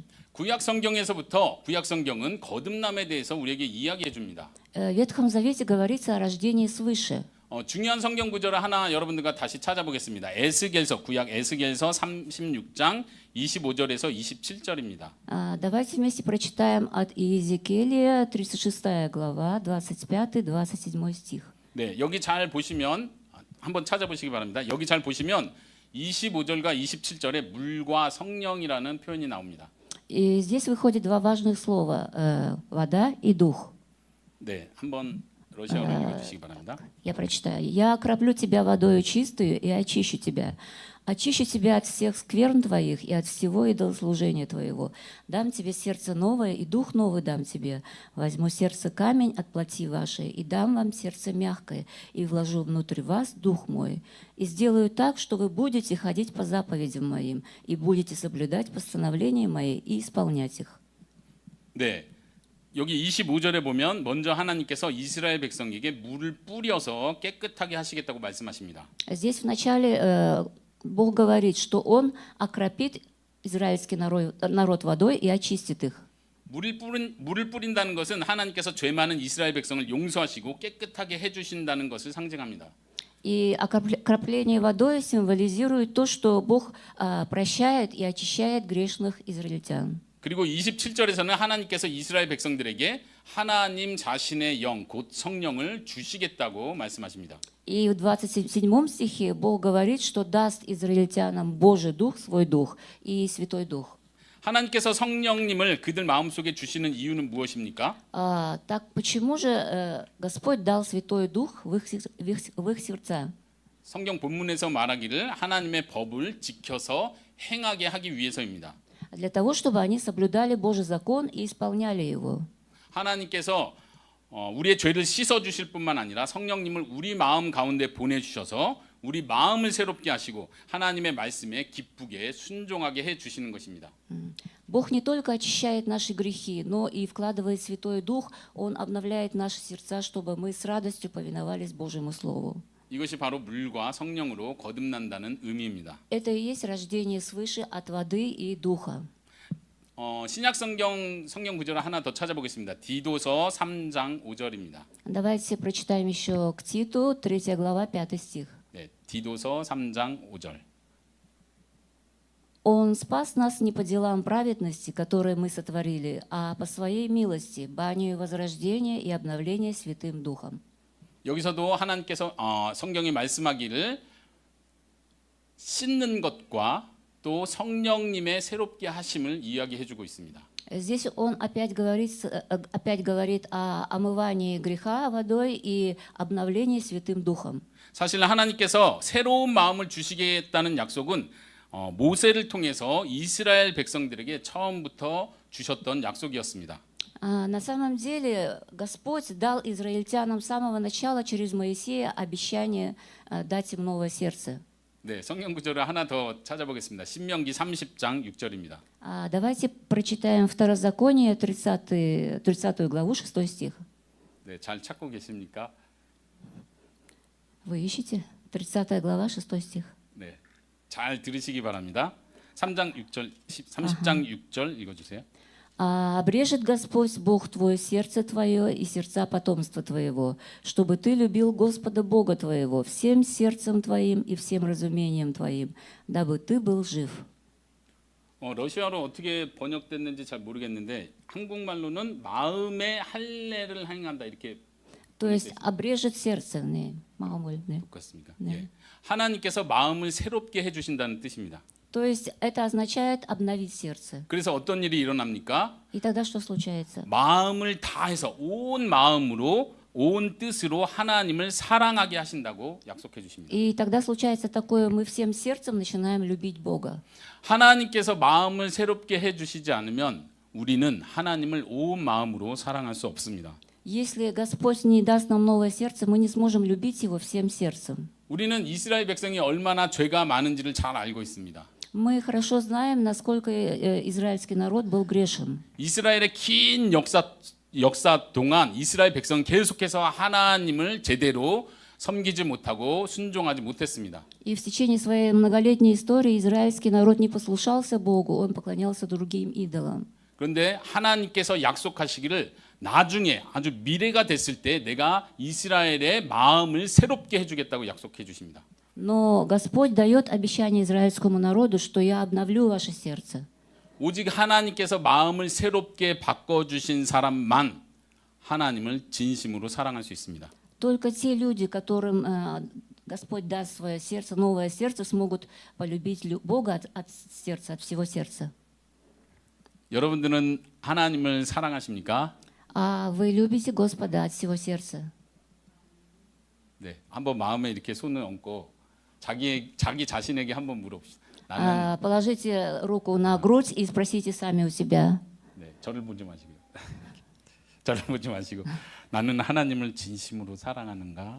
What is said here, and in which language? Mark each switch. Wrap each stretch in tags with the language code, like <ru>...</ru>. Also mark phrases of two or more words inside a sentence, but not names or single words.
<ko>구약 성경에서부터 구약 성경은 거듭남에 대해서 우리에게 이야기해 줍니다.</ko> <ru>В Ветхом Завете говорится о рождении свыше.</ru> <ko>중요한 성경 구절을 하나 여러분들과 다시 찾아보겠습니다. 에스겔서 구약 에스겔서 36장 25절에서 27절입니다.</ko> <ru>Давайте вместе прочитаем от Иезекииля, 36 глава, 25-27 стих.</ru> <ko>네, 여기 잘 보시면 한번 찾아보시기 바랍니다. 여기 잘 보시면 25절과 27절에 물과 성령이라는 표현이 나옵니다.</ko> <ru>И здесь выходит два важных слова: вода и дух.</ru> <ko>네, 한번 러시아어로 읽어주시기 바랍니다.</ko> <ru>Я прочитаю. «Я окроплю тебя водою чистую и очищу тебя. Очищу тебя от всех скверн твоих и от всего идолослужения твоего. Дам тебе сердце новое, и дух новый дам тебе. Возьму сердце камень от плоти вашей, и дам вам сердце мягкое, и вложу внутрь вас дух мой. И сделаю так, что вы будете ходить по заповедям моим, и будете соблюдать постановления мои и исполнять их».</ru> <ko>네. 여기 25절에 보면 먼저 하나님께서 이스라엘 백성에게 물을 뿌려서 깨끗하게 하시겠다고 말씀하십니다.</ko> <ru>Здесь вначале Бог говорит, что Он окропит израильский народ водой и очистит их.</ru> <ko>물을 뿌린다는 것은 하나님께서 죄 많은 이스라엘 백성을 용서하시고 깨끗하게 해주신다는 것을 상징합니다.</ko> <ru>И окропление водой символизирует то, что Бог прощает и очищает грешных израильтян.</ru> <ko>그리고 27절에서는 하나님께서 이스라엘 백성들에게 하나님 자신의 영, 곧 성령을 주시겠다고 말씀하십니다.</ko> <ru>И в 27 стихе Бог говорит, что даст израильтянам Божий Дух, свой Дух и Святой Дух.</ru> <ko>하나님께서 성령님을 그들 마음속에 주시는 이유는 무엇입니까?</ko> <ru>Так почему же Господь дал Святой Дух в их сердца?</ru> <ko>성경 본문에서 말하기를 하나님의 법을 지켜서 행하게 하기 위해서입니다.</ko> <ru>Для того, чтобы они соблюдали Божий закон и исполняли его.</ru> <ko>하나님께서 우리의 죄를 씻어 주실 뿐만 아니라 성령님을 우리 마음 가운데 보내 주셔서 우리 마음을 새롭게 하시고 하나님의 말씀에 기쁘게 순종하게 해 주시는 것입니다.</ko> <ru>Бог не только очищает наши грехи, но и вкладывает Святой Дух, Он обновляет наши сердца, чтобы мы с радостью повиновались Божьему Слову.</ru> <ko>이것이 바로 물과 성령으로 거듭난다는 의미입니다.</ko> <ru>Это и есть рождение свыше от воды и духа.</ru> <ko>신약 성경 구절을 하나 더 찾아보겠습니다. 디도서 3장 5절입니다.</ko> <ru>Давайте прочитаем еще к Титу, 3 глава, 5 стих.</ru> <ko>네, 디도서 3장 5절.</ko> <ru>Он спас нас не по делам праведности, которые мы сотворили, а по своей милости, банию возрождения и обновления Святым Духом.</ru> <ko>여기서도 하나님께서 성경이 말씀하기를 씻는 것과 또 성령님의 새롭게 하심을 이야기해주고 있습니다.</ko> <ru>Здесь он опять говорит о омывании греха водой и обновлении Святым Духом.</ru> <ko>사실 하나님께서 새로운 마음을 주시겠다는 약속은 모세를 통해서 이스라엘 백성들에게 처음부터 주셨던 약속이었습니다.</ko> <ru>На самом деле Господь дал израильтянам с самого начала через Моисея обещание дать им новое сердце.</ru> <ko>네, 성경 구절을 하나 더 찾아보겠습니다. 신명기 30장 6절입니다.</ko> <ru>Давайте прочитаем Второзаконие, 30 главу, 6 стих.</ru> <ko>네, 잘 찾고 계십니까?</ko> <ru>Вы ищете? 30 глава, 6 стих.</ru> <ko>네, 잘 들으시기 바랍니다. 30장 6절 읽어주세요.</ko> <ru>«Обрежет Господь Бог твое сердце твое и сердца потомства твоего, чтобы ты любил Господа Бога твоего всем сердцем твоим и всем разумением твоим, дабы ты был жив».</ru> <ko>러시아로 어떻게 번역됐는지 잘 모르겠는데 한국말로는 마음의 할례를 행한다 이렇게.</ko> <ru>То есть обрежет сердце,</ru> <ko>네, 마음을, 네. 똑같습니다. 예. 하나님께서 마음을 새롭게 해주신다는 뜻입니다.</ko> <ru>То есть это означает обновить сердце.</ru> <ko>그래서 어떤 일이 일어납니까?</ko> <ru>И тогда что случается?</ru> <ko>마음을 다해서 온 마음으로 온 뜻으로 하나님을 사랑하게 하신다고 약속해 주십니다.</ko> <ru>И тогда случается такое, мы всем сердцем начинаем любить Бога.</ru> <ko>하나님께서 마음을 새롭게 해 주시지 않으면 우리는 하나님을 온 마음으로 사랑할 수 없습니다.</ko> <ru>Если Господь не даст нам новое сердце, мы не сможем любить Его всем сердцем.</ru> <ko>우리는 이스라엘 백성이 얼마나 죄가 많은지를 잘 알고 있습니다.</ko> <ru>Мы хорошо знаем, насколько израильский народ был грешен.</ru> <ko>이스라엘의 긴 역사 동안 이스라엘 백성은 계속해서 하나님을 제대로 섬기지 못하고 순종하지 못했습니다.</ko> <ru>И в течение своей многолетней истории израильский народ не послушался Богу, он поклонялся другим идолам.</ru> <ko>그런데 하나님께서 약속하시기를 나중에 아주 미래가 됐을 때 내가 이스라엘의 마음을 새롭게 해주겠다고 약속해 주십니다.</ko> <ru>Но Господь дает обещание израильскому народу, что я обновлю ваше сердце.</ru> <ko>오직 하나님께서 마음을 새롭게 바꿔주신 사람만 하나님을 진심으로 사랑할 수 있습니다.</ko> <ru>Только те люди, которым Господь даст свое сердце, новое сердце, смогут полюбить Бога от сердца, от всего сердца.</ru> <ko>여러분들은 하나님을 사랑하십니까?</ko> <ru>А вы любите Господа от всего сердца?</ru> <ko>네, 한번 마음에 이렇게 손을 얹고 자기 자신에게 한번 물어봅시다. 나는</ko> <ru>Положите руку на грудь и спросите сами у себя.</ru> <ko>네, 저를 보지 마시고요. 저를 보지 마시고 나는 하나님을 진심으로 사랑하는가?</ko>